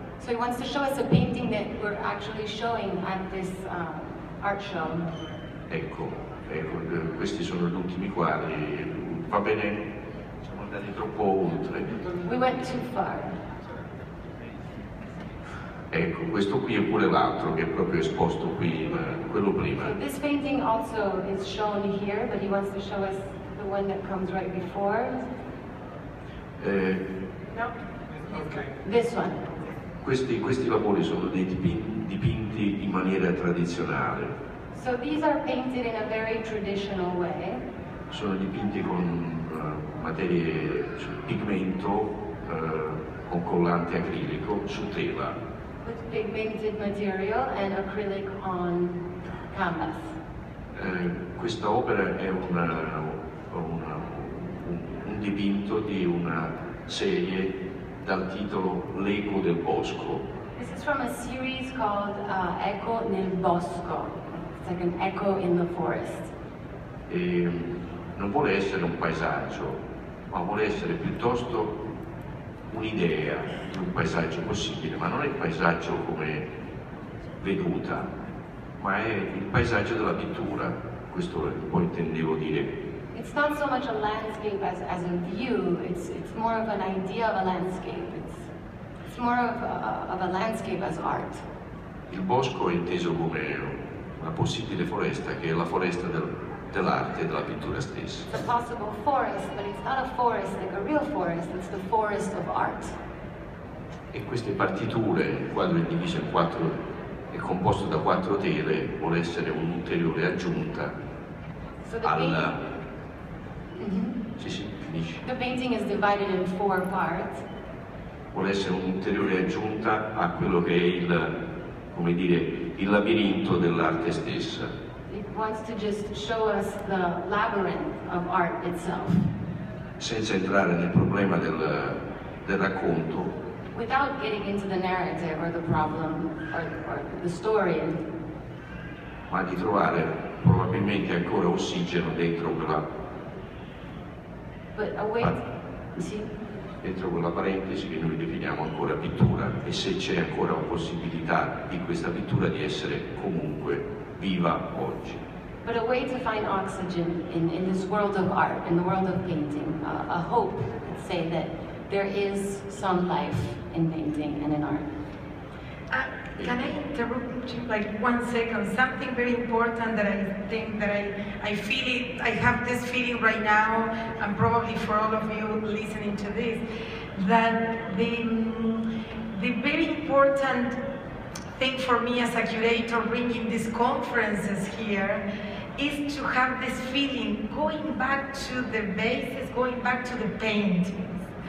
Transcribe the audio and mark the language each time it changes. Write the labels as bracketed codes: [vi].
[en] So he wants to show us a painting that we're actually showing at this art show. [it] Ecco, questi sono gli ultimi quadri, va bene, siamo andati troppo oltre. [en] We went too far. [it] Ecco, questo qui è pure l'altro che è proprio esposto qui, quello prima. [en] So this painting also is shown here, but he wants to show us the one that comes right before. [it] No? [en] Ok. This one. [it] Questi lavori sono dei dipinti in maniera tradizionale. [en] So these are painted in a very traditional way. [it] Sono dipinti con materie, pigmento, con collante acrilico su tela. [en] With pigmented material and acrylic on canvas. [it] Questa opera è un dipinto di una serie dal titolo L'eco del bosco. [en] This is from a series called Eco nel Bosco. It's like an echo in the forest. [it] E non vuole essere un paesaggio, ma vuole essere piuttosto un'idea di un paesaggio possibile, ma non è il paesaggio come veduta, ma è il paesaggio della pittura, questo poi intendevo dire. [en] It's not so much a landscape as a view, it's more of an idea of a landscape. It's more of a landscape as art. [it] Il bosco è inteso come una possibile foresta, che è la foresta dell'arte e della pittura stessa. [en] It's a possible forest, but it's not a forest like a real forest, it's the forest of art. [it] E queste partiture, il quadro è diviso in quattro, è composto da 4 tele, vuole essere un'ulteriore aggiunta [en] So [it] al. Sì, finisci. [en] the painting is divided in 4 parts. [it] Vuole essere un'ulteriore aggiunta a quello che è come dire, il labirinto dell'arte stessa. [en] It wants to just show us the labyrinth of art itself. [it] Senza entrare nel problema del racconto, [en] Without getting into the narrative or the problem or the story. [it] ma di trovare probabilmente ancora ossigeno dentro quella. [en] But [it] Dentro quella parentesi che noi definiamo ancora pittura, e se c'è ancora una possibilità di questa pittura di essere comunque viva oggi. [en] But a way to find oxygen in this world of art, in the world of painting, a hope, let's say, that there is some life in painting and in art. Can I interrupt you like 1 second? Something very important that I think that I feel it, I have this feeling right now, and probably for all of you listening to this, that the very important thing for me as a curator bringing these conferences here is to have this feeling, going back to the basis, going back to the paintings.